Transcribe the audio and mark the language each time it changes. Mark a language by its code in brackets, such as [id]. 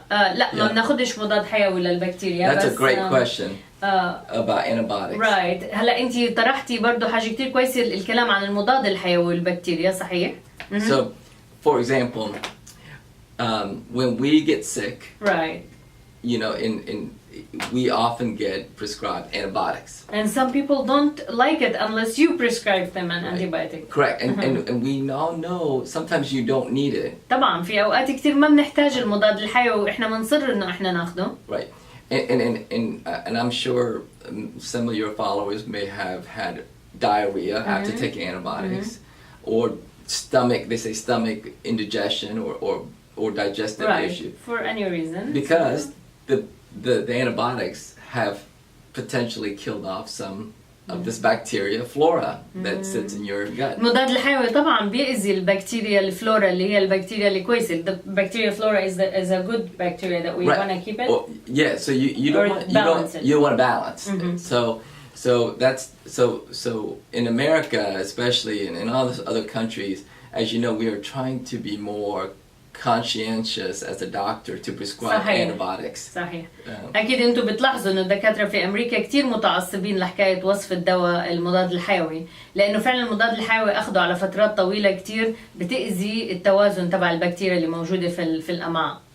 [ar] لا ما بناخدش مضاد حيوي للبكتيريا. [en] That's a great question about antibiotics. Right. [ar] هلا أنتي طرحتي برضو حاجة كتير كويسة الكلام عن المضاد الحيوي للبكتيريا صحيح؟ [en] So, for example, when we get sick, right. You know, we often get prescribed antibiotics. And some people don't like it unless you prescribe them an antibiotic. Correct. And we all know sometimes you don't need it. [ar] طبعا في أوقات كتير ما بنحتاج المضاد الحيوي وإحنا بنصر إنه إحنا ناخده. [en] Right. And I'm sure some of your followers may have had diarrhea after taking antibiotics, or stomach indigestion or digestive issue. For any reason. Because the antibiotics have potentially killed off some of this bacteria flora that sits in your gut. [ar] المضاد الحيوي طبعا بيأذي البكتيريا الفلورا اللي هي البكتيريا اللي كويسة. [en] The bacteria flora is a good bacteria that we want to keep it. Well, yeah, so you want to balance. So in America especially and in all other countries, as you know, we are trying to be more conscientious as a doctor to prescribe antibiotics. [ar] صحيح. أكيد أنتم بتلاحظوا إنه الدكاترة في أمريكا كتير متعصبين لحكاية وصف الدواء المضاد الحيوي، لأنه فعلا المضاد الحيوي أخده على فترات طويلة كتير بتأذي التوازن تبع البكتيريا اللي موجودة في الأمعاء.